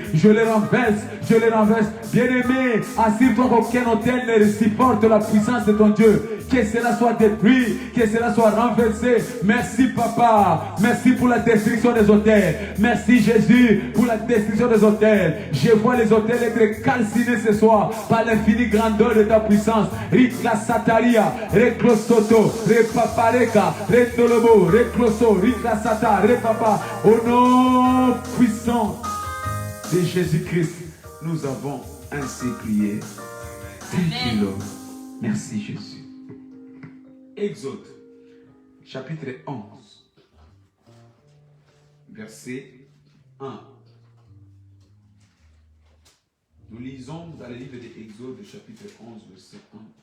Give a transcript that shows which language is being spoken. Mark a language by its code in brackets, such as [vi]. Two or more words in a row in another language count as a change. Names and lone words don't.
[fr] Je les renverse, je les renverse. Bien-aimé, assure-toi qu'aucun hôtel ne supporte la puissance de ton Dieu. Que cela soit détruit, que cela soit renversé. Merci Papa, merci pour la destruction des hôtels. Merci Jésus pour la destruction des hôtels. Je vois les hôtels être calcinés ce soir par l'infinie grandeur de ta puissance. Rikla Sataria, Reklosoto, Repapareka, Retolobo, Rekloso, Rikla Sata, Repapa. Au nom puissant de Jésus-Christ, nous avons ainsi prié. [en] Thank you, Lord. [fr] Merci Jésus. Exode, chapitre 11, verset 1. Nous lisons dans le livre d'Exode, chapitre 11, verset 1.